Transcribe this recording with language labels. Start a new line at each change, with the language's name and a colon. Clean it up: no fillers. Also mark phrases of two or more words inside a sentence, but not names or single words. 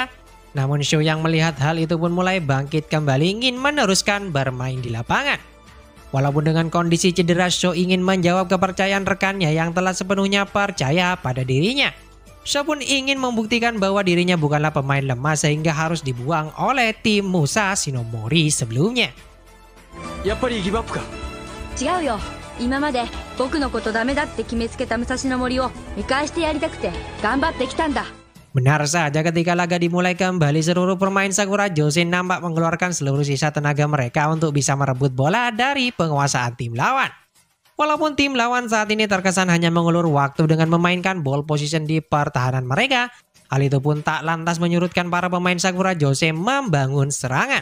Indonesian: Namun Sho yang melihat hal itu pun mulai bangkit kembali ingin meneruskan bermain di lapangan. Walaupun dengan kondisi cedera, Sho ingin menjawab kepercayaan rekannya yang telah sepenuhnya percaya pada dirinya. Sho pun ingin membuktikan bahwa dirinya bukanlah pemain lemah sehingga harus dibuang oleh tim Musashi no Mori sebelumnya.
Japanese: やっぱりギブアップか。違うよ。今まで僕のことダメだって決めつけた武蔵野森を見返してやりたくて頑張ってきたんだ。
Indonesian: Benar saja ketika laga dimulai kembali seluruh pemain Sakura Jose nampak mengeluarkan seluruh sisa tenaga mereka untuk bisa merebut bola dari penguasaan tim lawan. Walaupun tim lawan saat ini terkesan hanya mengulur waktu dengan memainkan
English: ball position
Indonesian: di pertahanan mereka, hal itu pun tak lantas menyurutkan para pemain Sakura Jose membangun serangan.